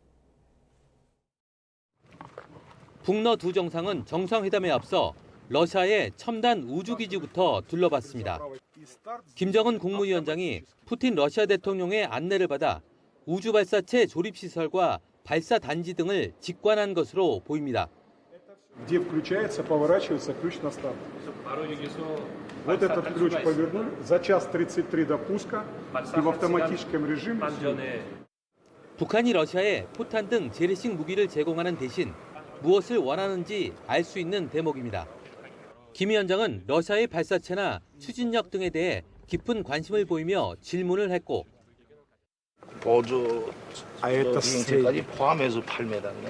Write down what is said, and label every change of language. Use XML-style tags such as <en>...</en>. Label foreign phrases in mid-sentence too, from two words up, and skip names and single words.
<ko>북러 두 정상은 정상회담에 앞서 러시아의 첨단 우주기지부터 둘러봤습니다. 김정은 국무위원장이 푸틴 러시아 대통령의 안내를 받아 우주발사체 조립시설과 발사 단지 등을 직관한 것으로 보입니다.</ko> <ru>где включается, поворачивается ключ на старт. Вот этот ключ повернул, за час 33 до пуска и в автоматическом режиме.</ru> <ko>북한이 러시아에 포탄 등 재래식 무기를 제공하는 대신 무엇을 원하는지 알 수 있는 대목입니다. 김 위원장은 러시아의 발사체나 추진력 등에 대해 깊은 관심을 보이며 질문을 했고 보조 비행체까지 포함해서 8m네.</ko>